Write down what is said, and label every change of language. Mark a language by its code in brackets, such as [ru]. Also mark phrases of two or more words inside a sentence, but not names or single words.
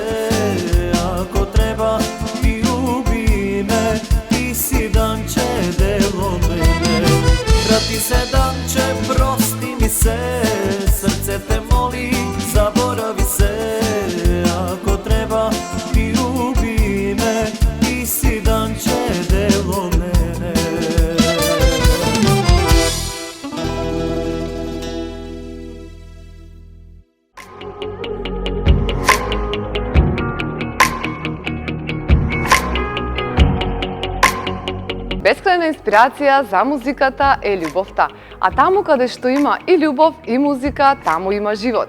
[sr] Ako treba i ubi me, ti si danče delo mene. Vrati se danče, prosti mi se, srce te moli, zaboravi se. Ako treba i ubi me, ti si danče delo mene. [mk] Бескрајна инспирација за музиката е љубовта, а таму каде што има и љубов и музика, таму има живот.